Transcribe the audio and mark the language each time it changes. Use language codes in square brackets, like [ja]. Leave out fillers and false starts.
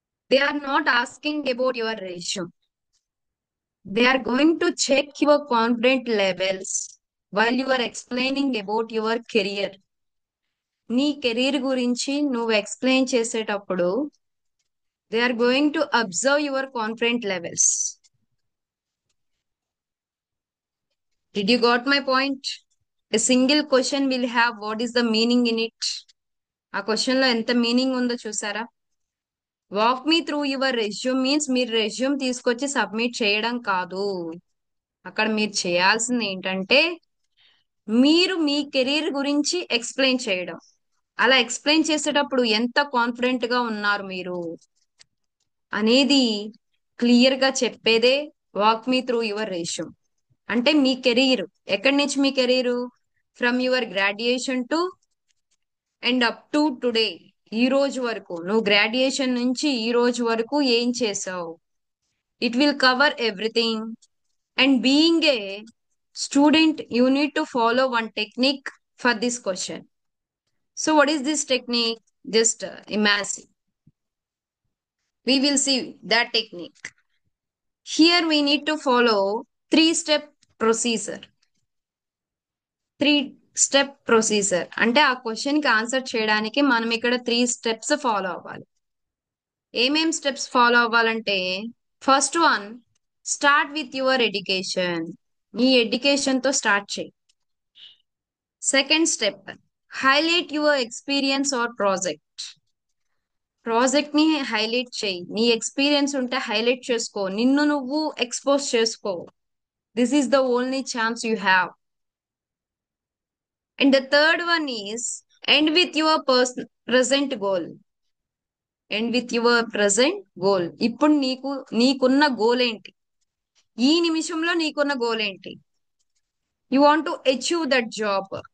[en] They are not asking about your resume. They are going to check your confident levels while you are explaining about your career. [te] నీ career గురించి నువ్వు explain చేసేటప్పుడు [en] They are going to observe your confident levels. Did you got my point? A single question will have what is the meaning in it. [te] ఆ question లో ఎంత meaning ఉందో చూసారా? [en] walk me through your resume [te] means మీరు resume తీసుకొచ్చి submit చేయడం కాదు. అక్కడ మీరు చేయాల్సింది ఏంటంటే మీరు మీ కెరీర్ గురించి ఎక్స్ప్లెయిన్ చేయడం. అలా ఎక్స్ప్లెయిన్ చేసేటప్పుడు ఎంత కాన్ఫిడెంట్ గా ఉన్నారు మీరు అనేది క్లియర్ గా చెప్పేదే [en] Walk me through your resume. [te] అంటే మీ కెరీర్ ఎక్కడి నుంచి, మీ career [en] from your graduation to and up to today, [te] ఈ రోజు వరకు, నువ్వు గ్రాడ్యుయేషన్ నుంచి ఈ రోజు వరకు ఏం చేసావు. [en] It will cover everything. And being a student you need to follow one technique for this question. So what is this technique? Just imagine. We will see that technique. Here we need to follow three-step procedure. [te] Three step procedure అంటే ఆ question కి answer చేయడానికి మనం ఇక్కడ 3 steps follow అవ్వాలి. ఏమేం steps follow అవ్వాలంటే, first one, [en] Start with your education. [te] నీ ఎడ్యుకేషన్ తో స్టార్ట్ చేయి. Second step, [en] Highlight your experience or project. [te] Project ని హైలైట్ చేయి. నీ ఎక్స్పీరియన్స్ ఉంటే హైలైట్ చేసుకో, నిన్ను నువ్వు ఎక్స్పోజ్ చేసుకో. [en] This is the only chance you have. And the third one is end with your present goal. End with your present goal. [te] ఇప్పుడు నీకున్న గోల్ ఏంటి? ఈ నిమిషంలో నీకున్న గోల్ ఏంటి? [en] You want to achieve that job.